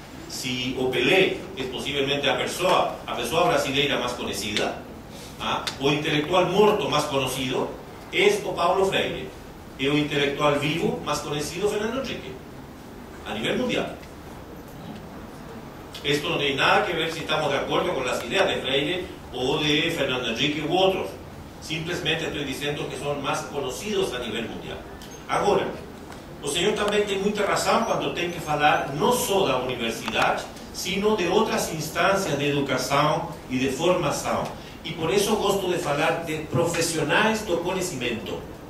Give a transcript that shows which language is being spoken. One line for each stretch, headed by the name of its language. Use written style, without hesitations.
Portuguese: Si o Pelé
Spanish: es posiblemente
Portuguese: a pessoa brasileira mais conhecida, o intelectual morto mais
Spanish: conocido es
Portuguese: o Paulo Freire, e o intelectual vivo mais conhecido Fernando Henrique,
Spanish: a nivel mundial. Esto no tiene nada que ver si estamos de acuerdo con las ideas de Freire o de Fernando Henrique u otros.
Portuguese: Simplesmente
Spanish: estoy diciendo que son más conocidos a nivel mundial.
Portuguese: Agora, o senhor também tem muita razão quando tem que falar não só da universidade,
Spanish: sino
Portuguese: de outras instâncias de educação e de formação. E por isso gosto de falar de profissionais do conhecimento.